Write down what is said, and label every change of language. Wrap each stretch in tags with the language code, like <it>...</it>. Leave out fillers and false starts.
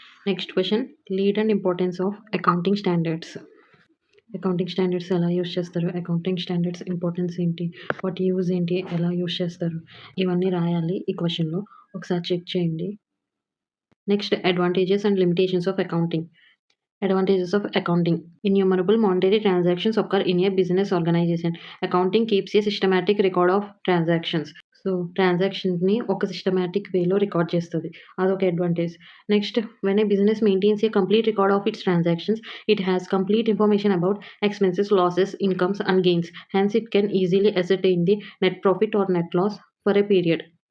<en>Next question lead and importance of accounting standards.</en> <te>Accounting standards ఎలా use చేస్తారు? Accounting standards importance ఏంటి? వాటి use ఏంటి? ఎలా యూజ్ చేస్తారు? ఇవన్నీ రాయాలి ఈ క్వెషన్‌లో. ఒకసారి చెక్ చేయండి.</te> <en>Next advantages and limitations of accounting. Advantages of accounting. Innumerable monetary transactions occur in a business organization. Accounting keeps a systematic record of transactions.</en> <te>So ట్రాన్సాక్షన్స్‌ని ఒక సిస్టమాటిక్ వేలో రికార్డ్ చేస్తది. అదొక advantage.</te> <en>Next when a business maintains a complete record of its transactions, it has complete information about expenses, losses, incomes and gains. Hence it can easily ascertain the net profit or net loss for a period.</en>